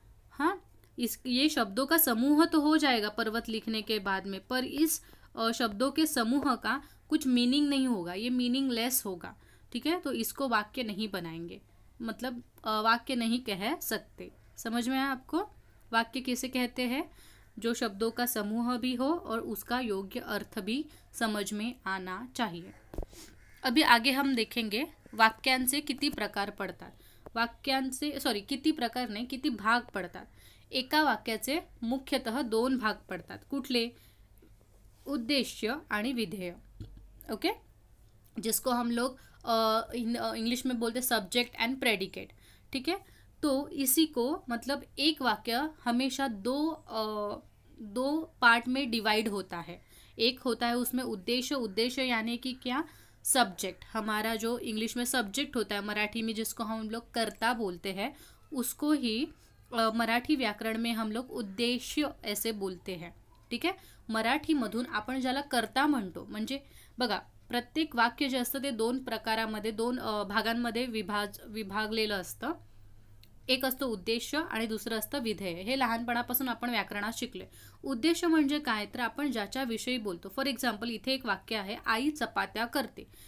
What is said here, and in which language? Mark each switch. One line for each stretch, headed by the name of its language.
Hindi: हाँ, ये शब्दों का समूह तो हो जाएगा पर्वत लिखने के बाद में, पर इस शब्दों के समूह का कुछ मीनिंग नहीं होगा, ये मीनिंगलेस होगा। ठीक है, तो इसको वाक्य नहीं बनाएंगे, मतलब वाक्य नहीं कह सकते। समझ में आया आपको? वाक्य किसे कहते हैं? जो शब्दों का समूह भी हो और उसका योग्य अर्थ भी समझ में आना चाहिए। अभी आगे हम देखेंगे
Marathi: वाक्यांचे किती प्रकार पडतात। वाक्यांचे किती प्रकार नाही, किती भाग पडतात। एका वाक्याचे मुख्यतः 2 भाग पडतात। कुठले? उद्देश्य आणि विधेय।
Hindi: ओके, जिसको हम लोग इंग्लिश में बोलते सब्जेक्ट एंड प्रेडिकेट। ठीक है, तो इसी को मतलब एक वाक्य हमेशा दो पार्ट में डिवाइड होता है। एक होता है उसमें उद्देश्य, उद्देश्य यानी कि क्या? सब्जेक्ट। हमारा जो इंग्लिश में सब्जेक्ट होता है, मराठी में जिसको हम लोग कर्ता बोलते हैं, उसको ही मराठी व्याकरण में हम लोग उद्देश्य ऐसे बोलते हैं।
Marathi: ठीक आहे, मराठीमधून आपण ज्याला कर्ता म्हणतो, म्हणजे बघा प्रत्येक वाक्य जे असतं ते 2 प्रकारामध्ये 2 भागांमध्ये विभागलेलं असतं। एक असतो उद्देश्य आणि दुसरं असतं विधेय. हे लहानपणापासून आपण व्याकरणात शिकले. उद्देश्य म्हणजे काय, तर आपण ज्याच्याविषयी बोलतो.
English: for example
Marathi: इथे एक वाक्य आहे, आई चपात्या करते.